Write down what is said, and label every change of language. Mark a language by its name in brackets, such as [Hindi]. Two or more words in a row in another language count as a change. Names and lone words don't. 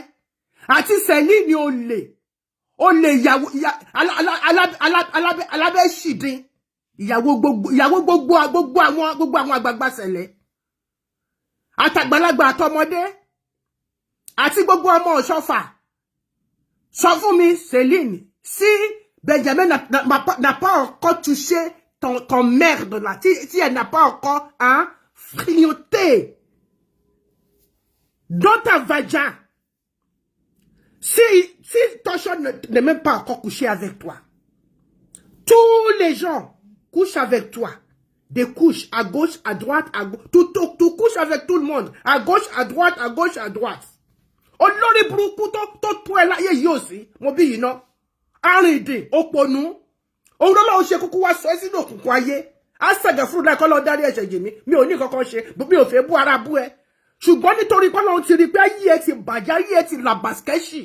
[Yoruba] Àti sẹ́lí ni olè ìyàwó alábẹ́ṣìdín. Ìyàwó gbogbo àwọn àgbààgbà ṣẹlẹ̀ àtàgbàlagbà àtọmọdé àti gbogbo ọmọ Ọ̀ṣọ́fà. Sọ fún mi, [French] Céline, si Benjamin n'a pas encore touché ton merde là, si elle n'a pas encore, hein, frignoté dans ta vagin, si Tocho n'est même pas encore couché avec toi, tous les gens couchent avec toi, des couches à gauche, à droite, tout couche avec tout le monde, à gauche, à droite, à gauche, à droite. [Yoruba] Olórí burúkú tó tó ẹ láyé yìí ò sí, mo bí yìí ná. Arìndìn, òpònú. Òun lọ́lọ́run ṣe kúkú wá sọ ẹ́ sínú òkùnkùn ayé. Á sẹ̀gẹ̀ fún láì kọ́ lọ dárí ẹ̀ṣẹ̀ jì mí. Mi ò ní kankan ṣe, mi ò fẹ́ bú ara bú ẹ. Ṣùgbọ́n nítorí pé Ọlọ́run ti rí pé ayé ẹ ti bàjẹ́, ayé ẹ ti làbàskẹ́ṣì.